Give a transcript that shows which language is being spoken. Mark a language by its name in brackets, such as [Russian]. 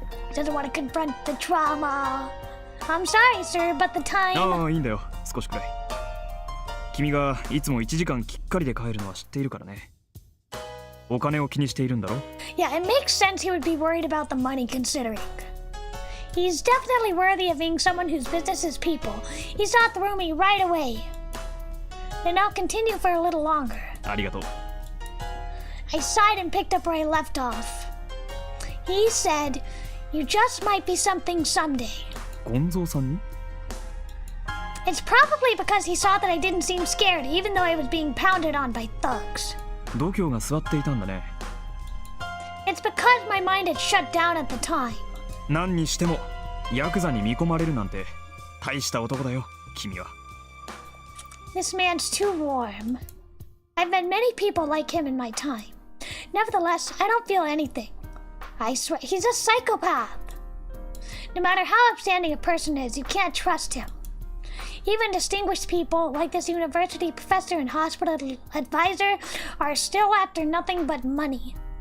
[English] He doesn't want to confront the trauma. I'm sorry, sir, but the time... [Japanese] ああ、いいんだよ。少しくらい。君がいつも1時間きっかりで帰るのは知っているからね。お金を気にしているんだろ？ [English] Yeah, it makes sense he would be worried about the money considering. He's definitely worthy of being someone whose business is people. He saw through me right away. And I'll continue for a little longer. [Japanese] ありがとう。 [English] I sighed and picked up where I left off. He said, "You just might be something someday." [Japanese] 権蔵さんに？ [English] It's probably because he saw that I didn't seem scared, even though I was being pounded on by thugs. [Japanese] 度胸が座っていたんだね。 [English] It's because my mind had shut down at the time. [Japanese] 何にしてもヤクザに見込まれるなんて大した男だよ、君は。 [English] This man's too warm. I've met many people like him in my time. Nevertheless, I don't feel anything. I swear, he's a psychopath. No matter how upstanding a person is, you can't trust him. Even distinguished people like this university professor and hospital advisor are still after nothing but money.